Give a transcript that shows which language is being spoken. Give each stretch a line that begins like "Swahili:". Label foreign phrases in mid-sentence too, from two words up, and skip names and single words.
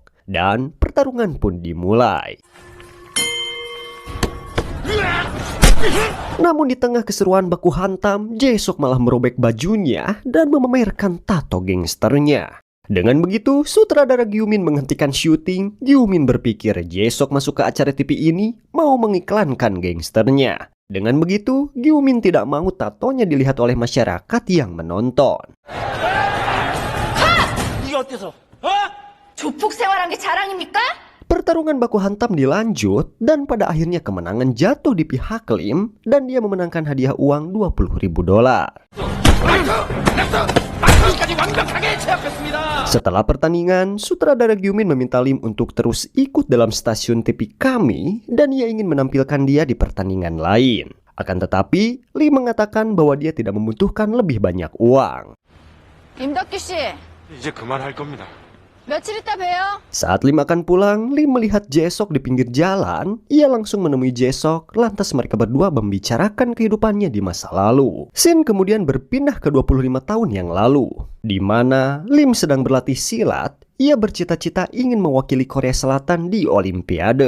Indonesian: Dan pertarungan pun dimulai. Namun di tengah keseruan baku hantam, Jae-sok malah merobek bajunya dan memamerkan tato gangsternya. Dengan begitu, sutradara Gyu-min menghentikan syuting. Gyu-min berpikir Jae-sok masuk ke acara TV ini mau mengiklankan gangsternya. Dengan begitu, Gyu-min tidak mau tatonya dilihat oleh masyarakat yang menonton.
Korean: 조폭 생활한 게 자랑입니까?
Indonesian: Pertarungan baku hantam dilanjut dan pada akhirnya kemenangan jatuh di pihak Lim dan dia memenangkan hadiah uang $20.000. Setelah pertandingan, sutradara Gyu-min meminta Lim untuk terus ikut dalam stasiun TV kami dan ia ingin menampilkan dia di pertandingan lain. Akan tetapi, Lim mengatakan bahwa dia tidak membutuhkan lebih banyak uang.
Korean: 임덕규 씨, 이제 그만할 겁니다. 며칠 있다 봬요.
Indonesian: Saat Lim akan pulang, Lim melihat Jae-sok di pinggir jalan. Ia langsung menemui Jae-sok, lantas mereka berdua membicarakan kehidupannya di masa lalu. Scene kemudian berpindah ke 25 tahun yang lalu, di mana Lim sedang berlatih silat. Ia bercita-cita ingin mewakili Korea Selatan di Olimpiade.